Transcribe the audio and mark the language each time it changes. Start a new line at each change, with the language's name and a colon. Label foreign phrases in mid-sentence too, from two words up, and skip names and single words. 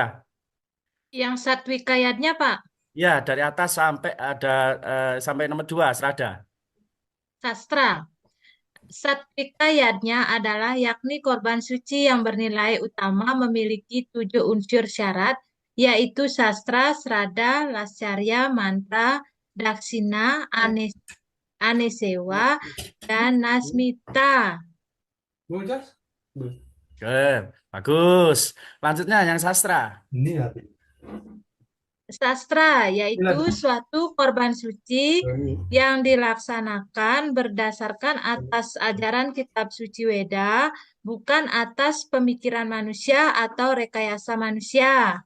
Indonesian: Yang satwikayatnya, Pak. Ya, dari atas sampai ada sampai nomor 2, serada. Sastra. Satwikayatnya adalah yakni korban suci yang bernilai utama memiliki 7 unsur syarat, yaitu sastra, srada, lascarya, mantra, daksina, anesewa, dan nasmita. Oke, bagus. Lanjutnya yang sastra. Sastra yaitu suatu korban suci yang dilaksanakan berdasarkan atas ajaran kitab suci Weda, bukan atas pemikiran manusia atau rekayasa manusia.